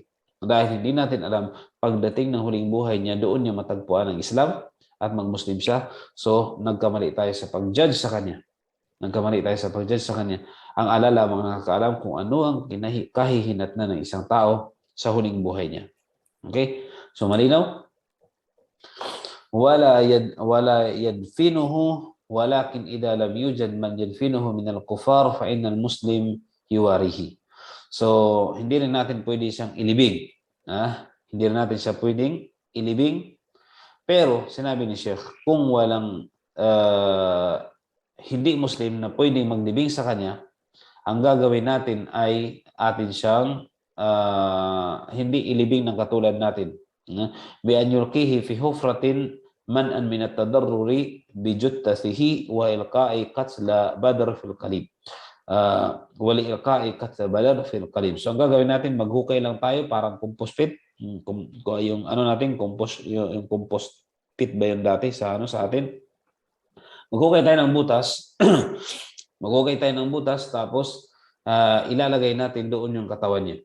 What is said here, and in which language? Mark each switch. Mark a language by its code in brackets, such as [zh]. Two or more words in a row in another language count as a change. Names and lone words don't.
[tl] Dahil hindi natin alam, pagdating ng huling buhay niya, doon niya matagpuan ang Islam at mag-Muslim siya. So, nagkamali tayo sa pag-judge sa kanya. Ang Allah lamang nakakaalam kung ano ang kahihinatnan ng isang tao sa huling buhay niya. Okay? So, malinaw? [ar] ولا يدفنه ولكن إذا لم يوجد من يدفنه من الكفار فإن المسلم يواريه. [tl] So, hindi rin natin pwede siyang ilibing. Hindi rin natin siya pwedeng ilibing. Pero, sinabi ni Sheikh, kung walang hindi Muslim na pwedeng maglibing sa kanya, ang gagawin natin ay atin siyang hindi ilibing ng katulad natin. [ar] بأن يلقيه في حفرة منعا من التضرر بجثته وإلقاء قتلى بدر في القليب. ولإلقاء قتلى بدر في القليب. [tl] So ang gagawin natin, maghukay lang tayo parang [en] compost pit. [tl] Yung ano natin, yung [en] compost pit [tl] ba yun dati sa atin? Maghukay tayo ng butas. Tapos ilalagay natin doon yung katawan niya.